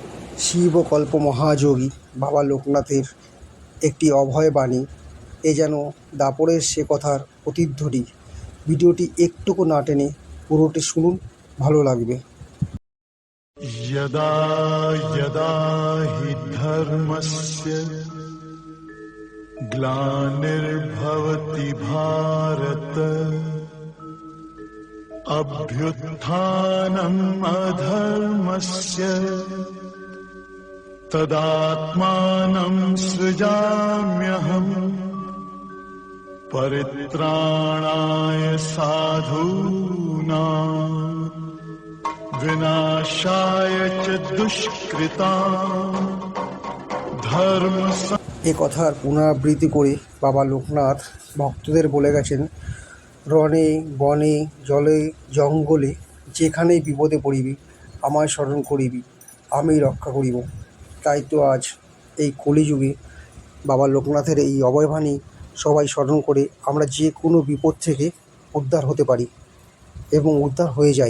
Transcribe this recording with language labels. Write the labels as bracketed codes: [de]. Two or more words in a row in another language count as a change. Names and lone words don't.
[bn] শিবকল্প মহাযোগী বাবা লোকনাথের একটি অভয় বাণী। এ যেন দাপরের সে কথার প্রতিধ্বনি। ভিডিওটি একটুকু না টেনে পুরোটি শুনুন, ভালো লাগবে। [sa] यदा यदा हि धर्मस्य ग्लानिर्भवति भारत अभ्युत्थानम् अधर्मस्य तदात्मानं सृजाम्यहम् परित्राणाय साधूनां विनाशाय च दुष्कृतां धर्म। [bn] এ কথার পুনরাবৃত্তি করে বাবা লোকনাথ ভক্তদের বলে গেছেন, রণে বনে জলে জঙ্গলে যেখানেই বিপদে পড়িবি আমায় স্মরণ করিবি, আমি রক্ষা করিব। তাই তো আজ এই কলিযুগে বাবা লোকনাথের এই অভয়বাণী সবাই স্মরণ করে আমরা যে কোনো বিপদ থেকে উদ্ধার হতে পারি এবং উদ্ধার হয়ে যাই।